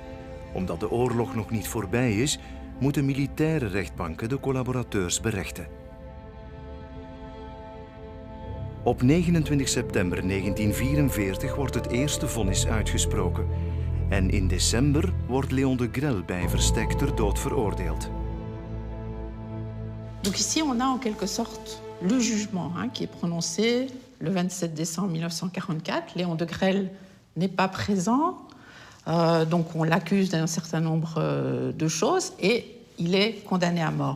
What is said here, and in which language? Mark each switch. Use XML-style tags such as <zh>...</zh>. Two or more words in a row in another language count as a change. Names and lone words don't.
<nl>Omdat de oorlog nog niet voorbij is, moeten militaire rechtbanken de collaborateurs berechten. Op 29 september 1944 wordt het eerste vonnis uitgesproken. En in december wordt Léon de Grelle bij verstek ter dood veroordeeld.</nl> <fr>Donc ici, on a en quelque sorte le jugement qui est prononcé le 27 décembre 1944. Léon de Grelle n'est pas présent, donc on l'accuse d'un certain nombre de choses et il est condamné à mort.</fr>